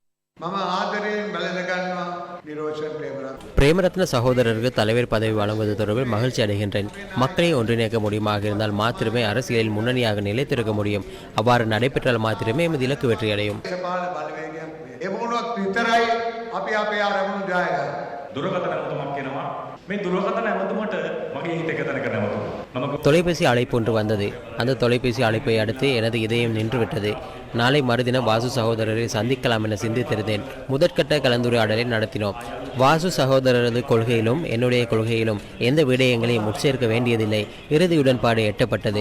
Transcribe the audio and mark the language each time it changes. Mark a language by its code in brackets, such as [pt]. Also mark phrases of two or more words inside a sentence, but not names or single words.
[ta] பிரேமரத்ன சகோதரருக்கு தலைவர் பதவி வழங்குவது தொடர்பில் மகிழ்ச்சி அடைகின்றேன். மக்களை ஒன்றிணைக்க முடியுமாக இருந்தால் மாத்திரமே அரசியலில் முன்னணியாக நிலைத்திருக்க முடியும். அவ்வாறு நடைபெற்றால் மாத்திரமே எமது இலக்கு வெற்றியடையும். [si] දුරකථන ඇමතුමක් එනවා. මේ දුරකථන ඇමතුමට මගේ හිත එක තැනක නැවතුණා. [ta] தொலைபேசி அழைப்பு ஒன்று வந்தது. அந்த தொலைபேசி அழைப்பை அடுத்து எனது இதயம் நின்றுவிட்டது. நாளை மறுதினம் வாசு சகோதரரை சந்திக்கலாம் என சிந்தித்திருந்தேன். முதற்கட்ட கலந்துரையாடலை நடத்தினோம். வாசு சகோதரரது கொள்கையிலும் என்னுடைய கொள்கையிலும் எந்த விடயங்களையும் உட்சேர்க்க வேண்டியதில்லை. இறுதி உடன்பாடு எட்டப்பட்டது.